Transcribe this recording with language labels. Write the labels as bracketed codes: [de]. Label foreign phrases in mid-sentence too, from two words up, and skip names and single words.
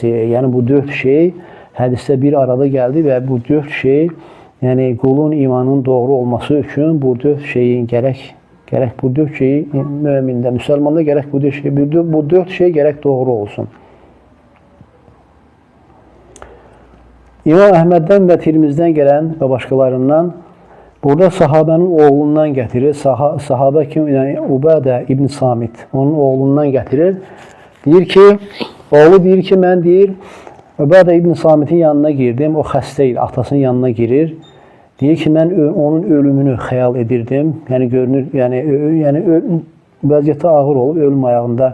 [tr] Yani bu 4 şey hadiste bir arada geldi ve bu 4 şey, yani kulun imanın doğru olması için bu 4 şeyin gerek bu 4 şeyi müminde, Müslümanda gerek bu 4 şey gerek doğru olsun. İmam Ahmed'den ve Tirmiz'den gelen ve başkalarından burada sahabenin oğlundan getirir. Sahabe kim? Yani Ubade İbn Samit. Onun oğlundan getirir. Oğlu [az] deyir ki, [tr] ben deyir, Ubade İbn Samit'in yanına girdim. [az] O xəstə, atasının yanına girir. Deyir ki, ben onun ölümünü xəyal edirdim. Yani görünür, yani vəziyyəti ağır olub, ölüm ayağında.